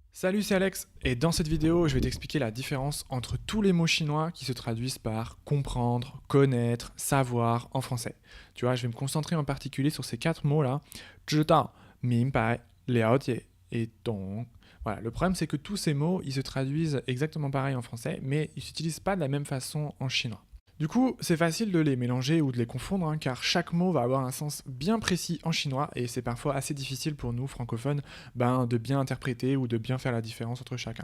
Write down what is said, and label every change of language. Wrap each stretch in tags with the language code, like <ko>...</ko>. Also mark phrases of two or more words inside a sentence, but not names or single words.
<fr>Salut, c'est Alex, et dans cette vidéo, je vais t'expliquer la différence entre tous les mots chinois qui se traduisent par comprendre, connaître, savoir en français. Tu vois, je vais me concentrer en particulier sur ces quatre mots-là,</fr> <zh>知道, 明白, 了解 et 懂.</zh> <fr>Voilà, le problème c'est que tous ces mots, ils se traduisent exactement pareil en français, mais ils ne s'utilisent pas de la même façon en chinois. Du coup, c'est facile de les mélanger ou de les confondre, car chaque mot va avoir un sens bien précis en chinois et c'est parfois assez difficile pour nous, francophones, de bien interpréter ou de bien faire la différence entre chacun.</fr>